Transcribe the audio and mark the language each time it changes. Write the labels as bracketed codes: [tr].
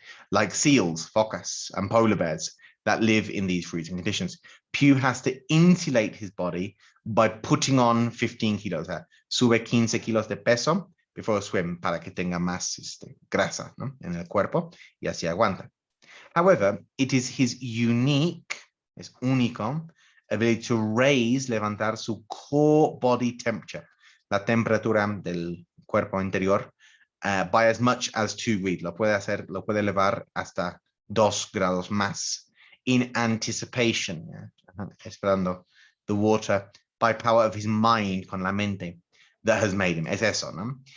[en] Like seals, focas, and polar bears that live in these freezing conditions. Pew has to insulate his body by putting on 15 kilos. [es] Sube 15 kilos de peso [en] before a swim [es] para que tenga más grasa, ¿no? En el cuerpo y así aguanta. [en] However, it is his unique, [es] es único, [en] ability to raise, [es] levantar su [en] core body temperature, [es] la temperatura del cuerpo interior, [en] by as much as 2 degrees. [es] Lo puede elevar hasta 2 grados más [en] in anticipation, [es] esperando [en] the water by power of his mind, [es] con la mente, [en] that has made him. [es] Es eso, ¿no?